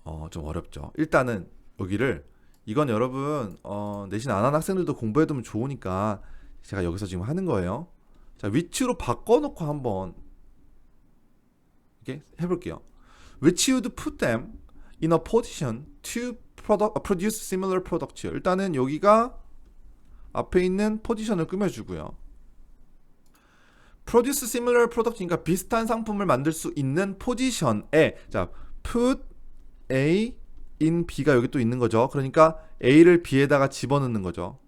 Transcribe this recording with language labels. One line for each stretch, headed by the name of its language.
Korean: 좀 어렵죠. 일단은 여기를 이건 여러분 내신 안 하는 학생들도 공부해두면 좋으니까 제가 여기서 지금 하는 거예요. 자, 위치로 바꿔놓고 한번 이렇게 해볼게요.
English: Which would put them in a position to produce similar product요.
Korean: 일단은 여기가 앞에 있는 포지션을 꾸며주고요.
English: produce similar product
Korean: 니까 비슷한 상품을 만들 수 있는 포지션에 자 put A in B가 여기 또 있는 거죠. 그러니까 A를 B에다가 집어넣는 거죠.